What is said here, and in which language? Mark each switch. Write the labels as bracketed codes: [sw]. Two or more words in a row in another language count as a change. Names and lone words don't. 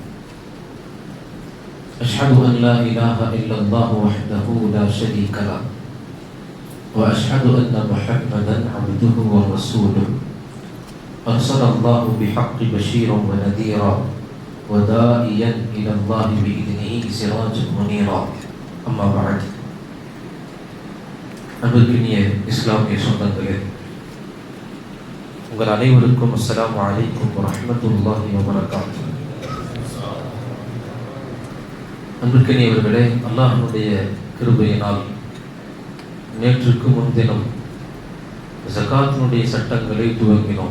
[ar] أشهد أن لا إله إلا الله وحده لا شريك له وأشهد أن محمدا عبده ورسوله أرسل الله بحق بشيرا ونذيرا وداعيا إلى الله بإذنه سراجا منيرا. أما بعد. [ta] அன்பிற்கினிய இஸ்லாமிய சொந்தங்களே, உங்கள் அனைவருக்கும் [ar] السلام عليكم ورحمة الله وبركاته. [ta] அன்பிற்கினியவர்களே, அல்லாஹ்வுடைய கிருபையினால் நேற்றுக்கு முன்தினம் ஜகாத்தினுடைய சட்டங்களை துவங்கினோம்.